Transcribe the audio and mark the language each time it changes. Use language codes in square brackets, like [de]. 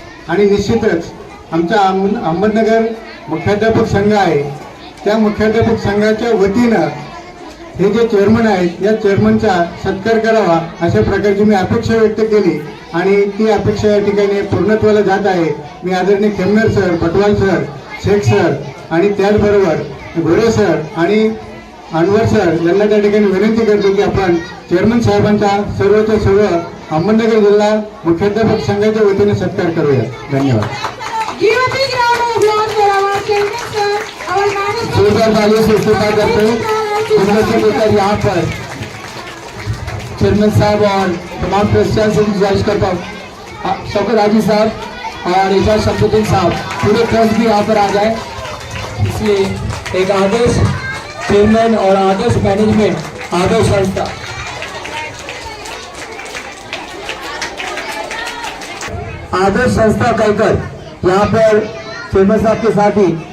[mr] आणि निश्चितच आमचा अहमदनगर मुख्याध्यापक संघ आहे त्या मुख्याध्यापक संघाच्या वतीनं हे जे चेअरमन आहेत या चेअरमनचा सत्कार करावा अशा प्रकारची मी अपेक्षा व्यक्त केली आणि ती अपेक्षा या ठिकाणी पूर्णत्वाला जात आहे. मी आदरणीय खेमनेर sir, Patwal sir, Shaikh sir आणि त्याचबरोबर घोरे सर आणि अनवर सर यांना त्या ठिकाणी विनंती करतो की आपण चेअरमन साहेबांचा सर्वच्या सर्व अहमदनगर जिल्हा मुख्याध्यापक संघाच्या वतीने सत्कार करूया. धन्यवाद. [en] Give a big round of applause for our chairman sir, our management. [hi] जोरदार तालियों से स्वीकार करते हैं। उनमें से लेकर यहाँ पर चेयरमैन साहब और तमाम ट्रस्टियां से गुजारिश करता हूँ शौकत हाजी साहब और एजाज शमसुद्दीन साहब पूरे ट्रस्ट भी यहाँ पर आ जाए। इसलिए एक आदर्श चेयरमैन और आदर्श मैनेजमेट, आदर्श संस्था आदर्श संस्था कहकर यहाँ पर चेयरमैन साहब के साथ ही